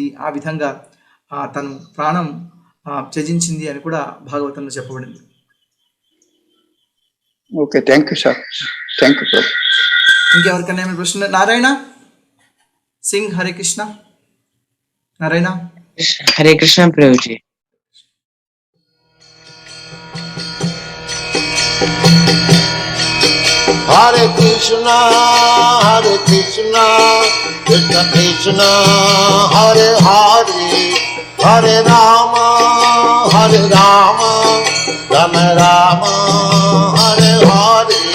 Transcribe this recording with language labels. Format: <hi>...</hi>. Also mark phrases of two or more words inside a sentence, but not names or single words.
<te>ఆ విధంగా తను ప్రాణం త్యజించింది అని కూడా భాగవతంలో చెప్పబడింది.</te> <en>Okay, thank you sir. Thank you.</en> <te>ఇంకెవరికైనా ఏమైనా ప్రశ్న? నారాయణ సింగ్, హరే కృష్ణ. నారాయణ. హరే కృష్ణ ప్రభుజీ.</te> <sa>Hare Krishna, Krishna Krishna, Hare Hare, Hare Rama, Rama Rama, Hare Hare.</sa>